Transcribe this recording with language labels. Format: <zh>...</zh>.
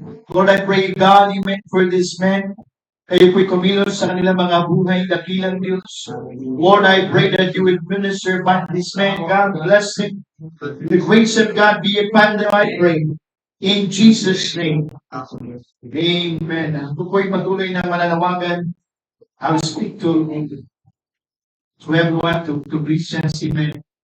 <en>Lord, I pray, God, you meant for this man.</en> <tl>Kayo po'y kumilos sa kanilang mga buhay, dakilang Diyos.</tl> <en>Lord, I pray that you will minister by this man. God, bless him. The grace of God be upon them, I pray. In Jesus' name.</en> <tl>Amen. Ako po'y patuloy na mananawagan.</tl> <en>I will speak to everyone to Christians. Amen.</en>